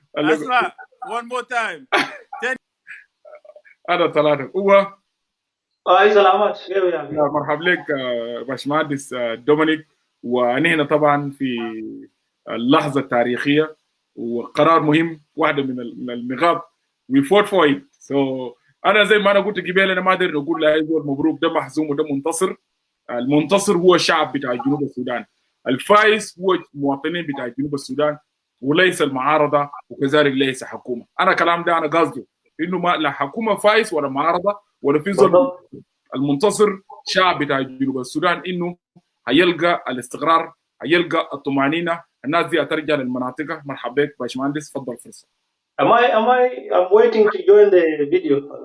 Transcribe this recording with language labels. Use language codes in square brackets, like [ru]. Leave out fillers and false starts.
[ar] اسمع [en] one more time. [ar] انا ثلاثه هو اي سلامات. مرحبا لك باشمهندس دومينيك. ونحن طبعا في اللحظه التاريخيه وقرار مهم واحده من النقاط [en] we fought for it. [ar] so انا زي ما انا قلت قبل انا ما اقدر اقول لاي زول مبروك ده محزوم وده منتصر. المنتصر هو الشعب بتاع جنوب السودان. الفايز هو المواطنين بتاع جنوب السودان وليس المعارضه وكذلك ليس حكومه. انا كلام ده انا قصده انه ما لا حكومه فايز ولا معارضه ولا في زول. المنتصر شعب بتاع جنوب السودان انه هيلقى الاستقرار هيلقى الطمانينه. الناس دي هترجع للمناطق. مرحبا بك باشمهندس تفضل فرصه. [en] I'm waiting to join the video.